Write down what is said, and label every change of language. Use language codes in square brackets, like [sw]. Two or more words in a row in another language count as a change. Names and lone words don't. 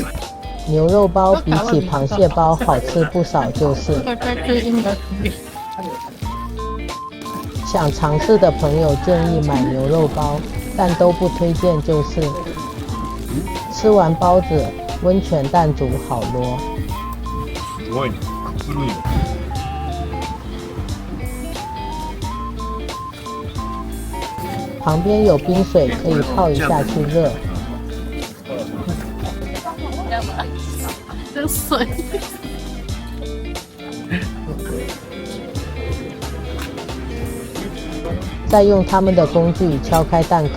[zh] 牛肉包比起螃蟹包好吃不少，就是。想尝试的朋友建议买牛肉包，但都不推荐就是。吃完包子，温泉蛋煮好咯。 [ja] すごいね。古いね。 [zh] 旁边有冰水可以泡一下去热。这水。再用他们的工具敲开蛋壳。